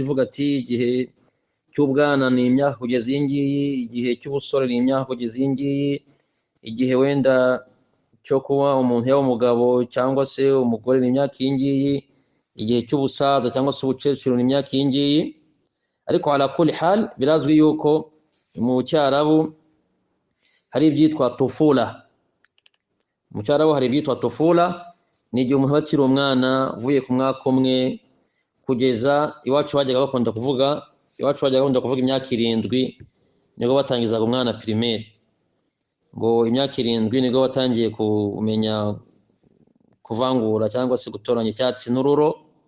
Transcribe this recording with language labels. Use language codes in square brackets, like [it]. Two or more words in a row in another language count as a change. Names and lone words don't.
[rw] ivuga ati igihe cy'ubwana ni imyaka kugeza iyi ngiyi, igihe cy'ubusore ni imyaka kugeza iyi ngiyi, igihe wenda cyo kuba umuntu yaba umugabo cyangwa se umugore ni imyaka iyi ngiyi, igihe cy'ubusaza cyangwa se ubucecuru ni imyaka iyi ngiyi. Ariko [ar] على كل حال [rw] birazwi yuko mu Cyarabu hari ibyitwa tufula. Mu Cyarabu hari ibyitwa tufula, ni igihe umuntu akiri umwana uvuye ku mwaka umwe kugeza iwacu bajyaga bakunda kuvuga imyaka 7 nibwo batangizaga umwana primaire, ngo imyaka 7 nibwo batangiye kumenya kuvangura cyangwa se gutoranya icyatsi n'ururo.